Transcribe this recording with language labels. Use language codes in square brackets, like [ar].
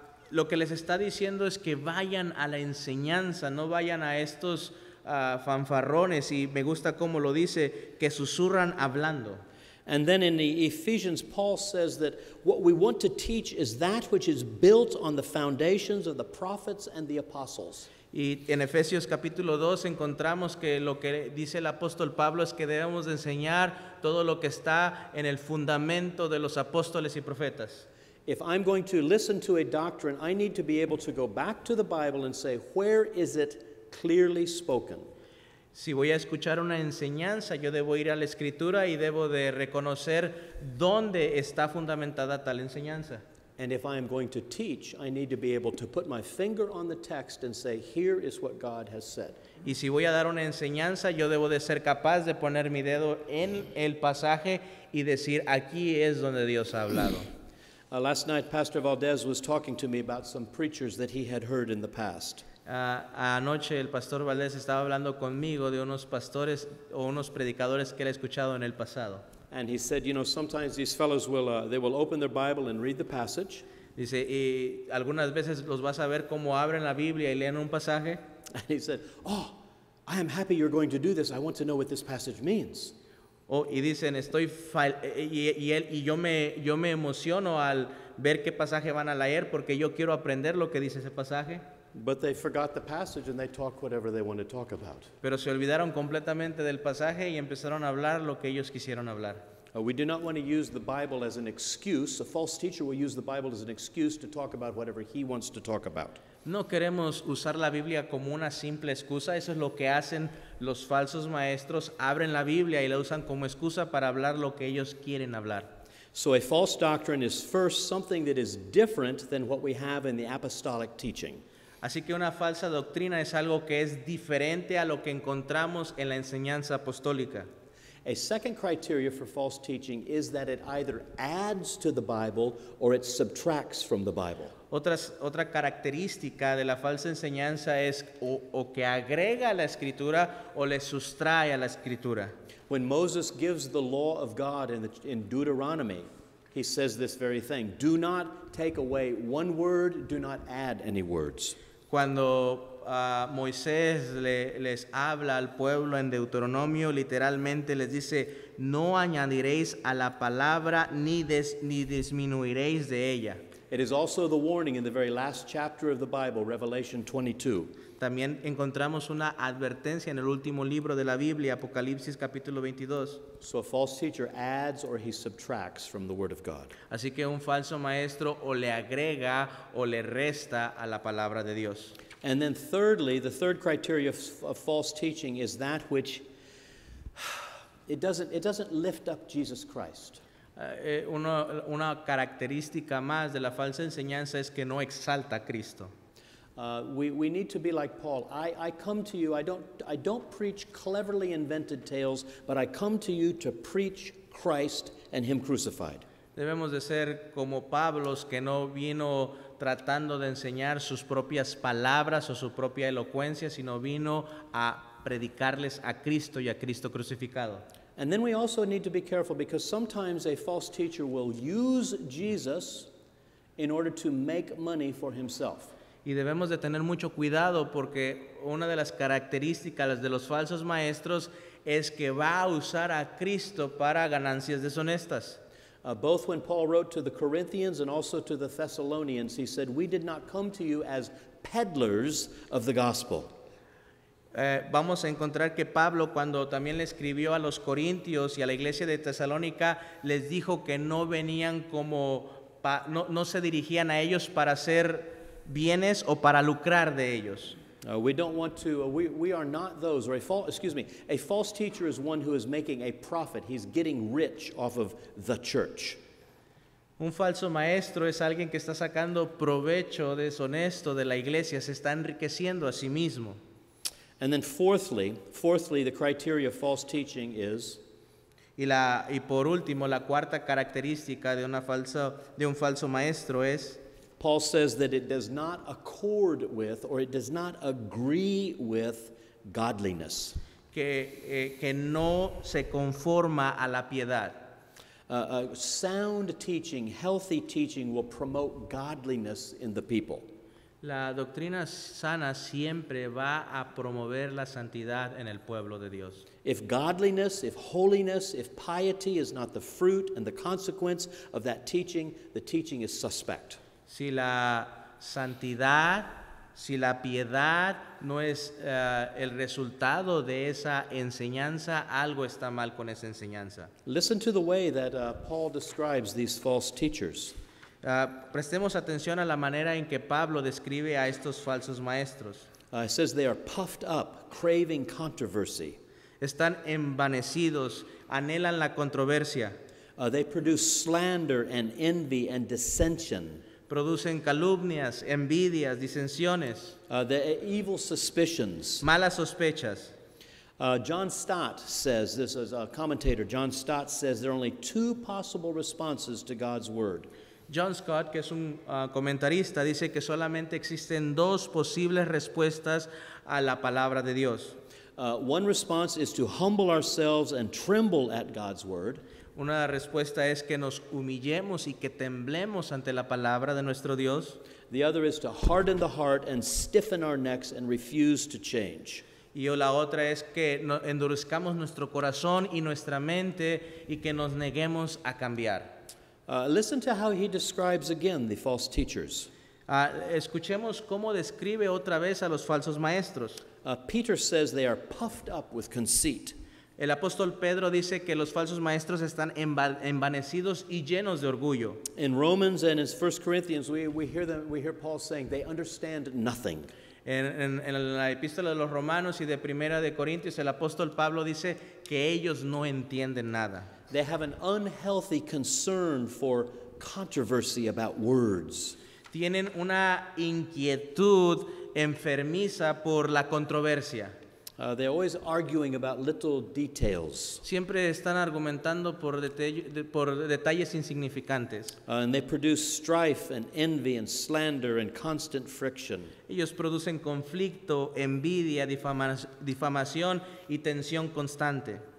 [es] Lo que les está diciendo es que vayan a la enseñanza, no vayan a estos fanfarrones, y me gusta cómo lo dice, que susurran hablando. [en] And then in the Ephesians, Paul says that what we want to teach is that which is built on the foundations of the prophets and the apostles. [es] Y en Efesios capítulo 2 encontramos que lo que dice el apóstol Pablo es que debemos de enseñar todo lo que está en el fundamento de los apóstoles y profetas. [en] If I'm going to listen to a doctrine, I need to be able to go back to the Bible and say, where is it clearly spoken? [es] Si voy a escuchar una enseñanza, yo debo ir a la Escritura y debo de reconocer dónde está fundamentada tal enseñanza. [en] And if I'm going to teach, I need to be able to put my finger on the text and say, here is what God has said. [es] Y si voy a dar una enseñanza, yo debo de ser capaz de poner mi dedo en el pasaje y decir, aquí es donde Dios ha hablado. [en] Last night, Pastor Valdez was talking to me about some preachers that he had heard in the past. [es] Anoche el pastor Valdés estaba hablando conmigo de unos pastores o unos predicadores que él ha escuchado en el pasado. [en] And he said, you know, sometimes these fellows they will open their Bible and read the passage. [es] Dice, y algunas veces los vas a ver cómo abren la Biblia y leen un pasaje. [en] And he said, oh, I am happy you're going to do this. I want to know what this passage means. [es] Y dicen, yo me emociono al ver qué pasaje van a leer porque yo quiero aprender lo que dice ese pasaje. [en] But they forgot the passage and they talk whatever they want to talk about. [es] Pero se olvidaron completamente del pasaje y empezaron a hablar lo que ellos quisieron hablar. [en] We do not want to use the Bible as an excuse. A false teacher will use the Bible as an excuse to talk about whatever he wants to talk about. [es] No queremos usar la Biblia como una simple excusa. Eso es lo que hacen los falsos maestros. Abren la Biblia y la usan como excusa para hablar lo que ellos quieren hablar. [en] So a false doctrine is first something that is different than what we have in the apostolic teaching. [es] Así que una falsa doctrina es algo que es diferente a lo que encontramos en la enseñanza apostólica. [en] A second criteria for false teaching is that it either adds to the Bible or it subtracts from the Bible. [es] Otra característica de la falsa enseñanza es o que agrega a la escritura o le sustrae a la escritura. [en] When Moses gives the law of God in Deuteronomy, he says this very thing: do not take away one word, do not add any words. [es] Cuando Moisés les habla al pueblo en Deuteronomio, literalmente les dice, no añadiréis a la palabra ni disminuiréis de ella. [en] It is also the warning in the very last chapter of the Bible, Revelation 22. [es] También encontramos una advertencia en el último libro de la Biblia, Apocalipsis capítulo 22. [en] So a false teacher adds or he subtracts from the Word of God. [es] Así que un falso maestro o le agrega o le resta a la palabra de Dios. [en] And then thirdly, the third criteria of false teaching is that which it doesn't lift up Jesus Christ. [es] Una característica más de la falsa enseñanza es que no exalta a Cristo. [en] We need to be like Paul. I come to you, I don't preach cleverly invented tales, but I come to you to preach Christ and Him crucified. [es] Debemos de ser como Pablos, que no vino tratando de enseñar sus propias palabras o su propia elocuencia, sino vino a predicarles a Cristo y a Cristo crucificado. [en] And then we also need to be careful because sometimes a false teacher will use Jesus in order to make money for himself. [es] Y debemos de tener mucho cuidado porque una de las características de los falsos maestros es que va a usar a Cristo para ganancias deshonestas. [en] Both when Paul wrote to the Corinthians and also to the Thessalonians, he said, we did not come to you as peddlers of the gospel. [es] Vamos a encontrar que Pablo, cuando también le escribió a los Corintios y a la iglesia de Tesalónica, les dijo que no venían no se dirigían a ellos para hacer bienes o para lucrar de ellos. [en] We don't want to, we are not those, or a false teacher is one who is making a profit. He's getting rich off of the church. [es] Un falso maestro es alguien que está sacando provecho deshonesto de la iglesia, se está enriqueciendo a sí mismo. [en] And then fourthly, the criteria of false teaching is [es] y por último, la cuarta característica de un falso maestro es [en] Paul says that it does not accord with or it does not agree with godliness. [es] Que no se conforma a la piedad. [en] Sound teaching, healthy teaching will promote godliness in the people. [es] La doctrina sana siempre va a promover la santidad en el pueblo de Dios. [en] If godliness, if holiness, if piety is not the fruit and the consequence of that teaching, the teaching is suspect. [es] Si la santidad, si la piedad no es el resultado de esa enseñanza, algo está mal con esa enseñanza. [en] Listen to the way that Paul describes these false teachers. [es] Prestemos atención a la manera en que Pablo describe a estos falsos maestros. [en] It says they are puffed up, craving controversy. [es] Están envanecidos, anhelan la controversia. [en] They produce slander and envy and dissension. [es] Producen calumnias, envidias, disensiones. [en] The evil suspicions. [es] Malas sospechas. [en] John Stott says, this is a commentator, John Stott says there are only two possible responses to God's word. [es] John Scott, que es un comentarista, dice que solamente existen dos posibles respuestas a la palabra de Dios. [en] One response is to humble ourselves and tremble at God's word. [es] Una respuesta es que nos humillemos y que temblemos ante la palabra de nuestro Dios. [en] The other is to harden the heart and stiffen our necks and refuse to change. [es] Y la otra es que endurezcamos nuestro corazón y nuestra mente y que nos neguemos a cambiar. [en] Listen to how he describes again the false teachers. [es] Escuchemos cómo describe otra vez a los falsos maestros. [en] Peter says they are puffed up with conceit. [es] El apóstol Pedro dice que los falsos maestros están envanecidos y llenos de orgullo. [en] In Romans and in 1 Corinthians, we hear Paul saying they understand nothing. [es] En la epístola de los Romanos y de Primera de Corintios, el apóstol Pablo dice que ellos no entienden nada. [en] They have an unhealthy concern for controversy about words. [es] Tienen una inquietud enfermiza por la controversia. [en] They're always arguing about little details. [es] Siempre están argumentando por detalles insignificantes. [en] And they produce strife and envy and slander and constant friction. [es] Ellos producen conflicto, envidia, difamación y tensión constante.